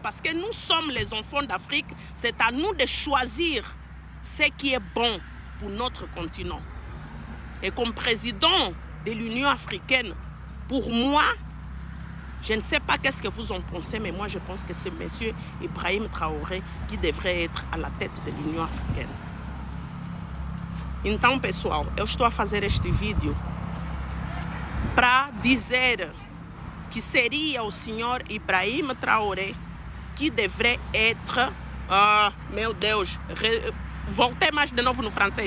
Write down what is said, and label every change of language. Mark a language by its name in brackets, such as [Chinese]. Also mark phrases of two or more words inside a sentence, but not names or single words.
[French] Parce que nous sommes les enfants d'Afrique. C'est à nous de choisir ce qui est bon pour notre continent. Et comme président de l'Union africaine, pour moi, je ne sais pas qu'est-ce que vous en pensez, mais moi je pense que c'est M. Ibrahim Traoré qui devrait être à la tête de l'Union africaine. [Portuguese] Então, pessoal, eu estou a fazer este vídeo para dizer que seria o senhor Ibrahim Traoré que deveria être... meu Deus, voltei mais de novo no francês.